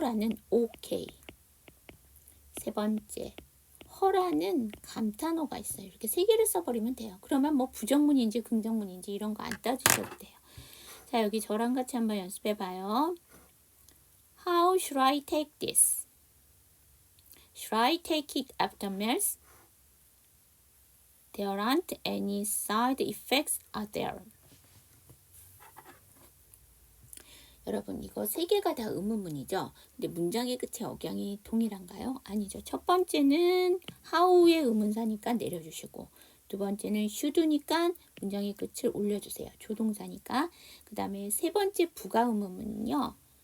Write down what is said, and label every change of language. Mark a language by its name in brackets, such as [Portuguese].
[Korean] 라는 okay. 세 번째, 허라는 감탄어가 있어요. 이렇게 세 개를 써버리면 돼요. 그러면 뭐 부정문인지 긍정문인지 이런 거 안 따지셔도 돼요. 자, 여기 저랑 같이 한번 연습해봐요. [English] How should I take this? Should I take it after meals? There aren't any side effects, are there? [Korean] 여러분 이거 세 개가 다 의문문이죠. 근데 문장의 끝에 억양이 동일한가요? 아니죠. 첫 번째는 how의 의문사니까 내려주시고 두 번째는 should니까 문장의 끝을 올려주세요. 조동사니까. 그 다음에 세 번째 부가 의문문은요.